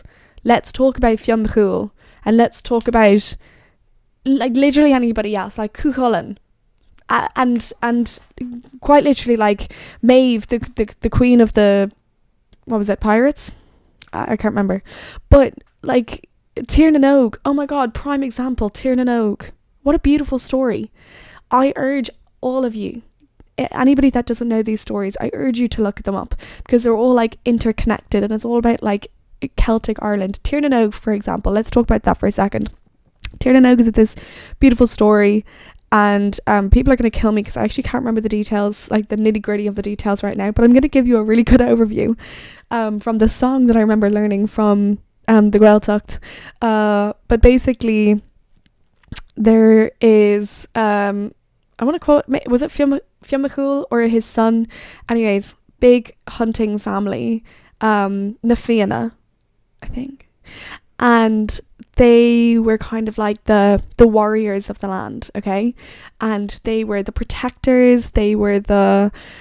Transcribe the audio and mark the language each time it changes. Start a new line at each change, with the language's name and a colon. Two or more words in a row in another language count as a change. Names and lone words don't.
English: Let's talk about Fionnmachúil, and let's talk about like literally anybody else, like Cuchulainn, and quite literally like Maeve, the queen of the, what was it, pirates? I can't remember, but like Tír na nÓg, oh my god, prime example, Tír na nÓg. What a beautiful story. I urge all of you, anybody that doesn't know these stories, I urge you to look them up, because they're all like interconnected, and it's all about like Celtic Ireland. Tír na nÓg, for example, let's talk about that for a second. Tír na nÓg is this beautiful story, and people are going to kill me because I actually can't remember the details, like the nitty gritty of the details right now, but I'm going to give you a really good overview from the song that I remember learning from the Gaeltacht. But basically there is I want to call it, was it Fionnmachúil or his son, anyways, big hunting family, na Fianna, I think, and they were kind of like the warriors of the land, okay, and they were the protectors, they were kind